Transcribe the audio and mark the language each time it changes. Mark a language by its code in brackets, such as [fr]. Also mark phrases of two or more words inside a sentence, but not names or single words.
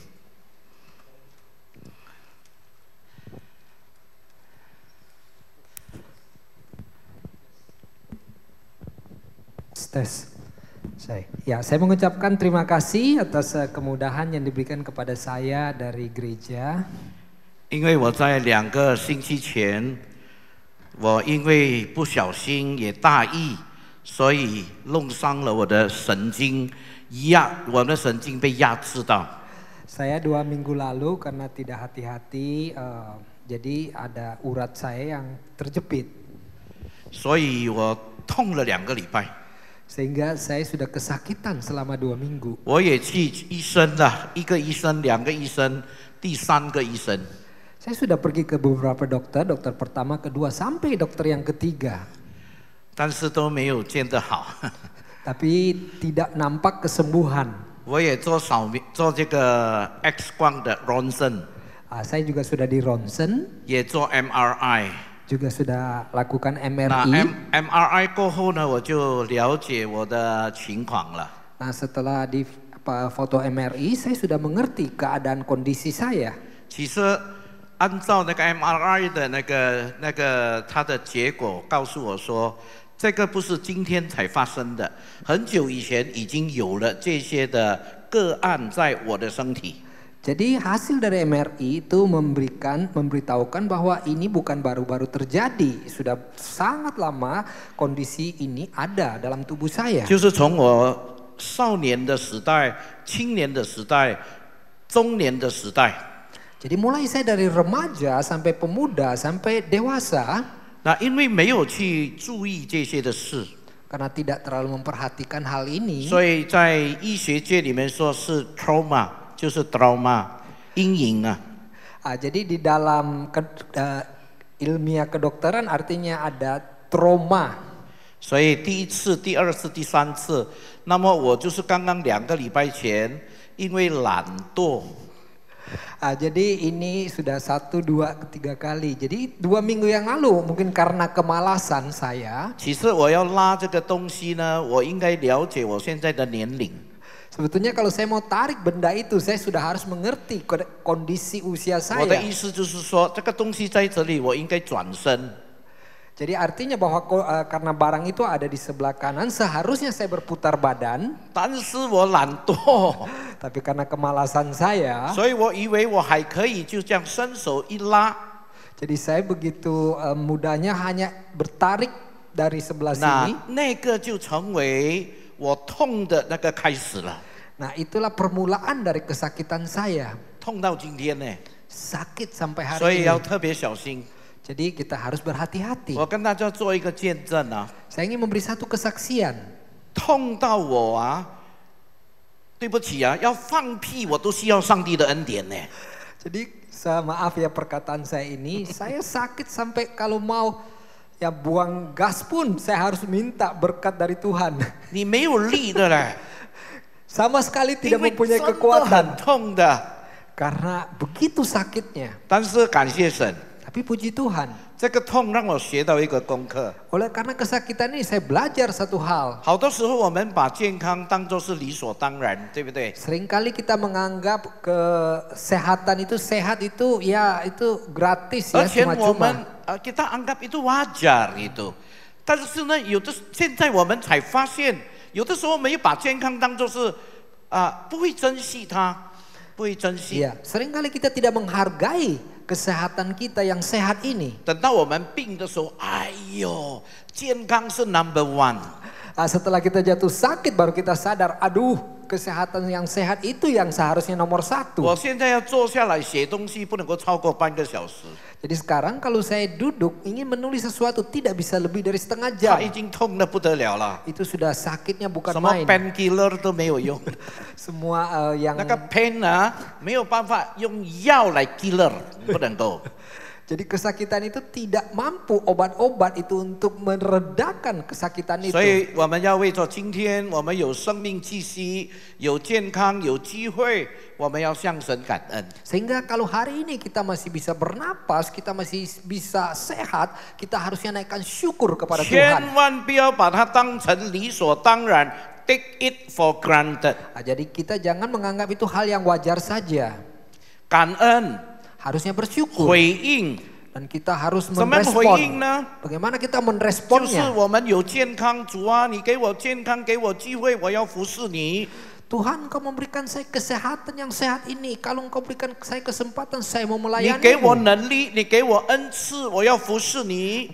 [id] Saya mengucapkan terima kasih atas kemudahan yang diberikan kepada saya dari gereja. [zh] 因为我在2个星期前，我因为不小心也大意，所以弄伤了我的神经，我的神经被压制到。 [id] Saya 2 minggu lalu karena tidak hati-hati, jadi ada urat saya yang terjepit. [zh] 所以我痛了2个礼拜。 [id] Sehingga saya sudah kesakitan selama 2 minggu. [zh] 我也去医生了，1个医生、2个医生、第3个医生。 [id] Saya sudah pergi ke beberapa dokter, dokter pertama, kedua, sampai dokter yang ketiga. [zh] 但是都没有见得好。 [id] Tapi tidak nampak kesembuhan. [zh] 我也做这个 X 光的 ronsen。 [id] saya juga sudah di ronsen。 [zh] 也做 MRI。 [id] juga sudah lakukan MRI. [zh] 那 MRI 过后呢，我就了解我的情况了。 [id] Nah, setelah di foto MRI, saya sudah mengerti keadaan kondisi saya. [zh] 其实按照那个 MRI 的那个它的结果告诉我说，这个不是今天才发生的，很久以前已经有了这些的个案在我的身体。 [id] Jadi hasil dari MRI itu memberitahukan bahwa ini bukan baru-baru terjadi, sudah sangat lama kondisi ini ada dalam tubuh saya. [zh] 就是从我少年的时代、青年的时代、中年的时代。 [id] Jadi mulai saya dari remaja sampai pemuda sampai dewasa. [zh] 那因为没有去注意这些的事， [id] karena tidak terlalu memperhatikan hal ini. [zh] 所以在医学界里面说是 trauma。就是 trauma 阴影啊。 [id] jadi di dalam ilmiah kedokteran artinya ada trauma. [zh] 所以第1次、第2次、第3次，那么我就是刚刚2个礼拜前，因为懒惰。 [id] jadi ini sudah 1, 2, 3 kali. Jadi 2 minggu yang lalu mungkin karena kemalasan saya. [zh] 其实我要拉这个东西呢，我应该了解我现在的年龄。 [id] Sebetulnya kalau saya mau tarik benda itu, saya sudah harus mengerti kondisi usia saya. [zh] 我的意思就是说，这个东西在这里，我应该转身。 [id] Jadi artinya bahwa karena barang itu ada di sebelah kanan, seharusnya saya berputar badan. [zh] 但是我懒惰， [id] tapi karena kemalasan saya, [zh] 所以我以为我还可以就这样伸手一拉。 [id] jadi saya begitu mudahnya hanya bertarik dari sebelah sini. [zh] 那个就成为 我痛的那个开始了。 [id] Nah, itulah permulaan dari kesakitan saya. [zh] 痛到今天呢， [id] sakit sampai hari ini. [zh] 所以要特别小心。 [id] Jadi kita harus berhati-hati. [zh] 我跟大家做一个见证啊。 [id] Saya ingin memberi satu kesaksian. [zh] 痛到我啊，对不起啊，要放屁我都需要上帝的恩典呢。 [id] Jadi maaf ya perkataan saya ini, saya sakit sampai kalau mau ya buang gas pun saya harus minta berkat dari Tuhan. [zh] 你没有力的嘞， [id] sama sekali tidak mempunyai kekuatan. [zh] 痛的。 [id] Karena begitu sakitnya. [zh] 但是感谢神， [id] Tapi puji Tuhan. [zh] 这个痛让我学到一个功课。 [id] Oleh karena kesakitan ini saya belajar satu hal. [zh] 好多时候我们把健康当作是理所当然，对不对？ [id] Seringkali kita menganggap kesehatan itu sehat itu ya itu gratis ya [zh] 而且我 [id] cuma-cuma. 们kita anggap itu wajar itu。 [zh] 但是呢，现在我们才发现，有的时候我们又把健康当作是不会珍惜它，不会珍惜。 [id] Iya, seringkali kita tidak menghargai kesehatan kita yang sehat ini. [zh] 等到我们病的时候，哎呦，健康是 [en] number one。 [id] Setelah kita jatuh sakit baru kita sadar, aduh kesehatan yang sehat itu yang seharusnya nomor 1. [zh] 我现在要坐下来写东西，不能够超过半个小时。 [id] Jadi sekarang kalau saya duduk ingin menulis sesuatu tidak bisa lebih dari setengah jam. [zh] 它已经痛得不得了了， [id] Itu sudah sakitnya bukan [zh] 什么 [id] main. [zh] painkiller 都没有用， [id] Semua yang [zh] 那个 pain 啊，没有办法用药来 killer， 不能够。 [id] jadi kesakitan itu tidak mampu obat-obat itu untuk meredakan kesakitan [zh] 所 [id] itu. [zh] 以我们要为着今天我们有生命气息、有健康、有机会，我们要向神感恩。 [id] Sehingga kalau hari ini kita masih bisa bernapas, kita masih bisa sehat, kita harusnya naikkan syukur kepada [zh] 千 [id] Tuhan. [zh] 万不要把它当成理所当然 ， [en] take it for granted。 [id] Jadi kita jangan menganggap itu hal yang wajar saja. [zh] 感恩、 [id] Harusnya bersyukur [zh] 回应， [id] dan kita harus [zh] 怎么回应 [id] merespon. [zh] 呢？ [id] Bagaimana kita [zh] 就是 [id] meresponnya? [zh] 我们有健康，主啊，你给我健康，给我机会，我要服侍你。 [id] Tuhan, Engkau memberikan saya kesehatan yang sehat ini. Kalau Engkau berikan saya kesempatan, saya mau [zh] 你给我 [id] melayani. [zh] 能力，你给我恩赐，我要服侍你。